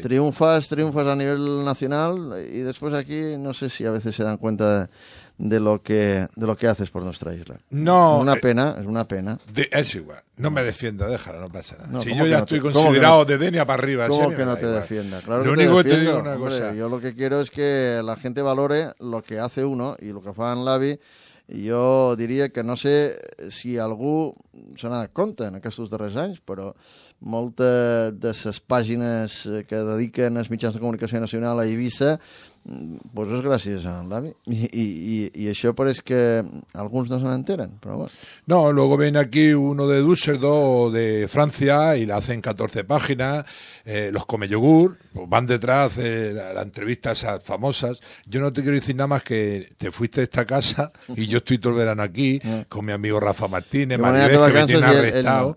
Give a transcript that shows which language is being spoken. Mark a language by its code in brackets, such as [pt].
[es] Triunfas a nivel nacional y después aquí no sé si a veces se dan cuenta de lo que haces por nuestra isla. No. Es una pena. Es igual, no me defienda, déjala, no pasa nada. No, si yo ya no estoy considerado de Denia para arriba. ¿Cómo que no te defienda? Claro, lo único que te digo una cosa. Hombre, yo lo que quiero es que la gente valore lo que hace uno y lo que fa en Lavi. [ca] Jo diria que no sé si algú se n'ha de compte en aquests darrers anys, però molta de les pàgines que dediquen els mitjans de comunicació nacional a Eivissa, doncs és gràcies a l'AVI. I això pareix que alguns no se n'enteren. [es] Bueno. No, luego ven aquí uno de Düsseldorf o de Francia y le hacen 14 páginas, los come yogur, pues van detrás de las entrevistas esas famosas. Yo no te quiero decir nada más que te fuiste de esta casa y yo estoy todo el verano aquí con mi amigo Rafa Martínez, Maribel, que me tiene arrestado.